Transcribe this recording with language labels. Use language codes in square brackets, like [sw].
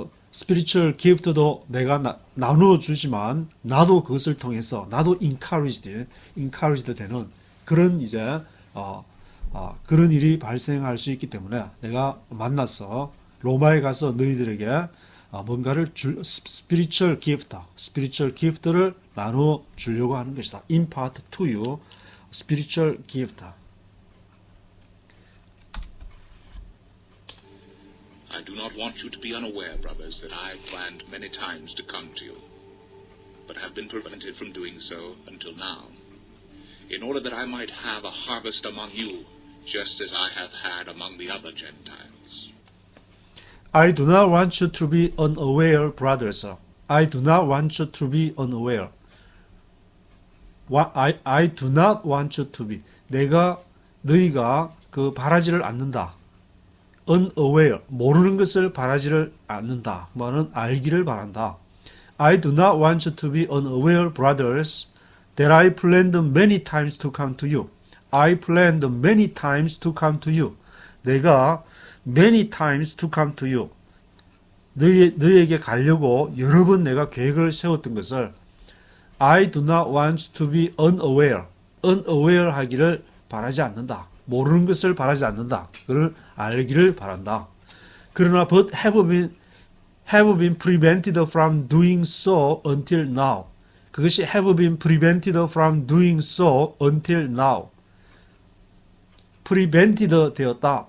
[ko] 스피리추얼 기프트도 내가 나누어 주지만 나도 그것을 통해서 나도 encouraged 되는 그런 이제 그런 일이 발생할 수 있기 때문에 내가 만나서 로마에 가서 너희들에게 뭔가를 스피리추얼 기프트를 나누어 주려고 하는 것이다. [en] impart to you spiritual gift. I do not want you to be unaware, brothers, that I planned many times to come to you, but have been prevented from doing so until now, in order that I might have a harvest among you, just as I have had among the other Gentiles. I do not want you to be unaware, brothers. I do not want you to be unaware. I do not want you to be. [ko] 너희가 바라지를 않는다. unaware, 모르는 것을 바라지를 않는다. 뭐는 알기를 바란다. [en] I do not want you to be unaware, brothers, that I planned many times to come to you. I planned many times to come to you. 내가 many times to come to you. [ko] 너희에게 가려고 여러 번 내가 계획을 세웠던 것을 [en] I do not want to be unaware. [ko] unaware 하기를 바라지 않는다. 모르는 것을 바라지 않는다. 그걸 알기를 바란다. [en] 그러나 but have been prevented from doing so until now. 그것이 have been prevented from doing so until now. [ko] prevented 되었다.